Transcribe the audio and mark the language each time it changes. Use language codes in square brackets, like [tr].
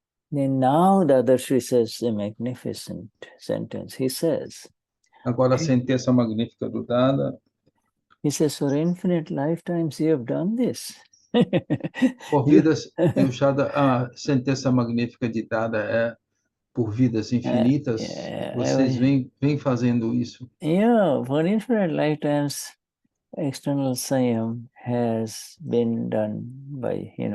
[en] Then now Dadashri says a magnificent sentence. He says, [pt] agora a sentença magnífica do Dada. [en] He says, for infinite lifetimes you have done this. [pt] Por vidas, a sentença magnífica de Dada é por vidas infinitas, vocês vêm fazendo isso. [en] For infinite lifetimes, external Saiyam has been done by,